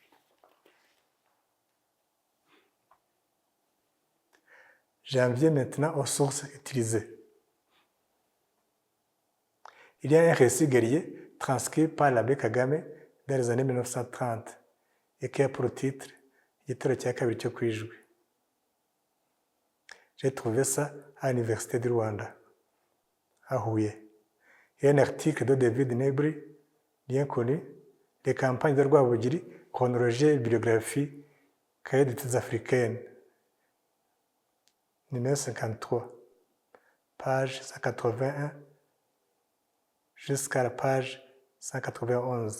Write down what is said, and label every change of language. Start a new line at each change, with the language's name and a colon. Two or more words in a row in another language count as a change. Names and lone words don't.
French: J'en viens maintenant aux sources utilisées. Il y a un récit guerrier transcrit par l'abbé Kagame dans les années 1930 et qui a pour titre Igitero cya kabiri cyo ku Ijwi. J'ai trouvé ça à l'Université du Rwanda, à Huye. Il y a un article de David Nebri, bien connu, Les campagnes de Rwabugiri, chronologie et biographie, cahier d'études africaines, numéro 53, page 181 jusqu'à la page 191.